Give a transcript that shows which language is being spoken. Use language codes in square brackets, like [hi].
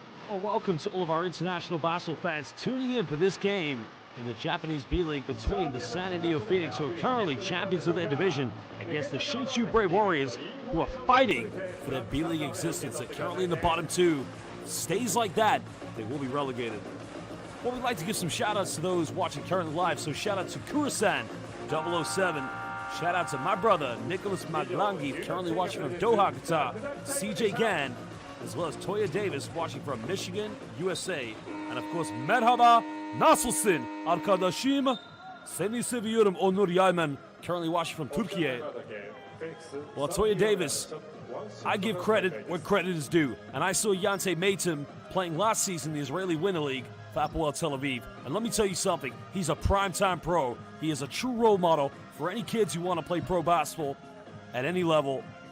[en] Well, welcome to all of our international basketball fans tuning in for this game in the Japanese B.LEAGUE between the San NEOPHOENIX, who are currently champions of their division, against the Shinshu Brave Warriors, who are fighting for their B.LEAGUE existence. They're currently in the bottom 2. Stays like that, they will be relegated. Well, we'd like to give some shout-outs to those watching currently live. So shout-out to Kurasan 007. Shout-out to my brother, Nicholas Maglangi, currently watching from Doha, Qatar. CJ Gann, as well as Toya Davis, watching from Michigan, USA. And, of course, [tr] Merhaba Nasılsın Arkadaşım. Seni seviyorum [en] Onur Yayman, currently watching from Turkey. Well, Toya Davis, I give credit where credit is due. And I saw Yante Maitim playing last season in the Israeli Winter League for Hapoel Tel Aviv. And let me tell you something, he's a primetime pro. He is a true role model for any kids who want to play pro basketball at any level.